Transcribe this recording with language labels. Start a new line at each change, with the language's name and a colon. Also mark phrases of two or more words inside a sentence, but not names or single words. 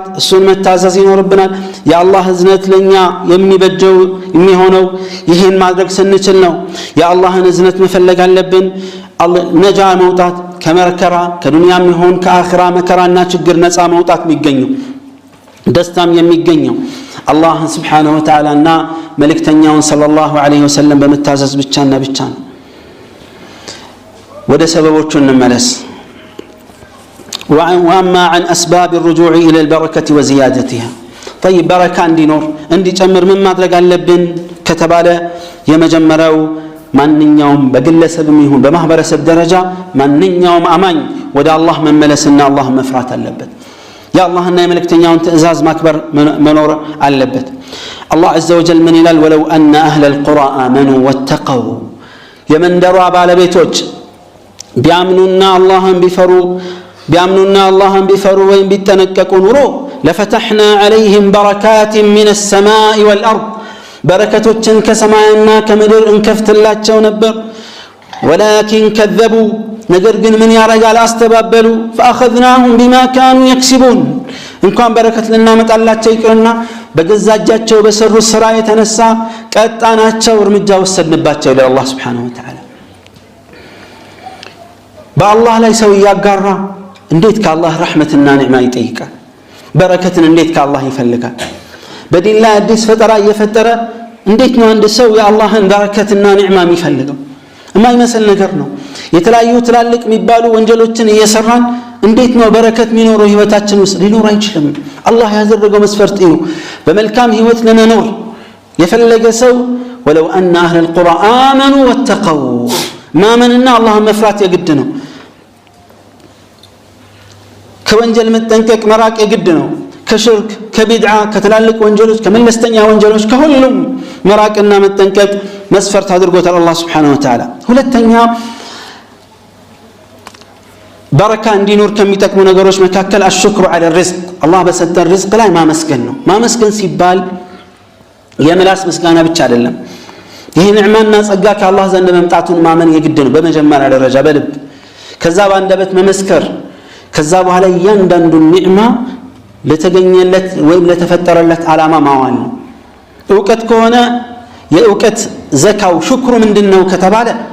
Amharic: እሱን መታዘዝ ይኖርብናል የአላህ እዝነት ለኛ የሚበጀው የሚሆነው ይሄን ማድረግ ስንችል ነው የአላህን እዝነት መፈለግ አለብን ነጃ መውጣት ከመከራ ከዱንያም ይሁን ከአኺራ መከራና ችግር ነፃ መውጣት የሚገኘው ደስታም የሚገኘው አላህ
Arabic: سبحانه وتعالى
Amharic: እና መልእክተኛውን
Arabic: صلى الله عليه وسلم
Amharic: በመታዘዝ ብቻና ብቻ ነው ወደ ሰበቦቹ እንመለስ
Arabic: وأما عن أسباب الرجوع إلى البركة وزيادتها طيب بركة እንዲኖር
Amharic: እንዲጨምር ምን ማድረግ አለብን ከተባለ የመጀመሪያው ማንኛውም በግለሰብም ይሁን በማህበረሰብ ደረጃ ማንኛውም አማኝ ወደ አላህ መመለስና አላህ መፍራት አለበት ያ አላህና የመልእክተኛውን ትእዛዝ ማክበር መኖር አለበት አላህ
Arabic: عز وجل
Amharic: ምን ይላል
Arabic: ولو أن أهل القرى آمنوا واتقوا
Amharic: የመንደሯ ባለቤቶች ቢያምኑና አላህን ቢፈሩ ወይም ቢጠነቀቁ ኑሮ
Arabic: لفتحنا عليهم بركات من السماء والأرض
Amharic: በረከቶችን ከሰማይና ከምድር እንከፍትላቸው ነበር
Arabic: ولكن كذبوا
Amharic: ነገር ግን ምን ያረጋል አስተባበሉ
Arabic: فاخذناهم بما كانوا يكسبون
Amharic: እንኳን በረከት ልናመጣላቸው ይቅርና በገዛጃቸው በሰሩ ስራ የተነሳ ቀጣናቸው እርምጃ ወሰድንባቸው ለአላህ
Arabic: سبحانه وتعالى
Amharic: በአላህ ላይ ሰው ያጋራ እንዴት ከአላህ ረህመትና ኒዕማ ይጠይቃል በረከትን እንዴት ከአላህ ይፈልጋል በዲን ላይ አዲስ ፈጠራ እየፈጠረ እንዴት ነው አንድ ሰው የአላህን በረከትና ኒዕማ የሚፈልገው የማይመስል ነገር ነው የተለያዩ ትላልቅ የሚባሉ ወንጀሎችን እየሰራን እንዴት ነው በረከት የሚኖረው ህይወታችን ውስጥ ሊኖር አይችልም አላህ ያደረገው መስፈርት ነው በመልካም ህይወት ለመኖር የፈለገ ሰው
Arabic: ولو أن أهل القرى آمنوا واتقوا
Amharic: ማመንና አላህን መፍራት የግድ ነው ከወንጀል መጠንቀቅ መራቅ የግድ ነው ከሽርክ ከቢድዓ ከተላልቅ ወንጀሎች ከመለስተኛ ወንጀሎች ከሁሉም መራቅና መጠንቀቅ መስፈርት አድርጎታል አላህ
Arabic: سبحانه وتعالى
Amharic: ሁለተኛ በረካ እንዲኖር ከሚጠቅሙ ነገሮች መካከል
Arabic: الشكر على الرزق
Amharic: አላህ በሰጠን ርዝቅ ላይ ማመስገን ነው ማመስገን ሲባል የምላስ ምስጋና ብቻ አይደለም ይሄ ኒዕማና ጸጋ ከአላህ ዘንድ መምጣቱን ማመን የግድ ነው በመጀመሪያ ደረጃ በልብ ከዛ በአንደበት መመስከር ከዛ በኋላ እያንዳንዱ ኒዕማ ለተገኘለት ወይም ለተፈጠረለት ዓላማ ማዋል ነው ዕውቀት ከሆነ የዕውቀት ዘካው ሽክሩ ምንድነው ከተባለ